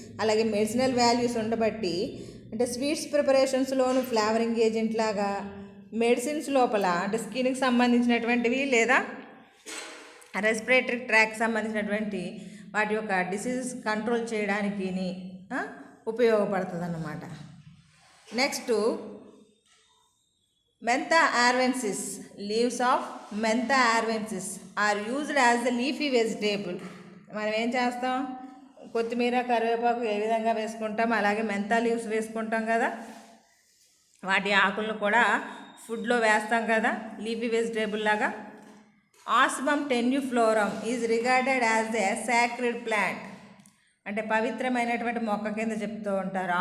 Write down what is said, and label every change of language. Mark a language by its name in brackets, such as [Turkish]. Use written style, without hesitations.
[Telugu] అలాగే medicinal values ఉండబట్టి, అంటే స్వీట్స్ ప్రిపరేషన్స్లోను ఫ్లేవరింగ్ ఏజెంట్ లాగా, మెడిసిన్స్ లోపల అంటే స్కిన్కి సంబంధించినటువంటివి లేదా రెస్పిరేటరీ ట్రాక్కి సంబంధించినటువంటి వాటి యొక్క డిసీజెస్ కంట్రోల్ చేయడానికి ఉపయోగపడుతుంది అన్నమాట. [English] Next Mentha arvensis, leaves of Mentha arvensis are used as the leafy vegetable. [Telugu] మనం ఏం చేస్తాం, కొత్తిమీర కరివేపాకు ఏ విధంగా వేసుకుంటాం అలాగే మెంతా లీవ్స్ వేసుకుంటాం కదా, వాటి ఆకులను కూడా ఫుడ్లో వేస్తాం కదా లీఫీ వెజిటేబుల్ లాగా. ఆస్మమ్ టెన్యూఫ్లోరం [English] is regarded as a sacred plant, [Telugu] అంటే పవిత్రమైనటువంటి మొక్క కింద చెప్తూ ఉంటారు.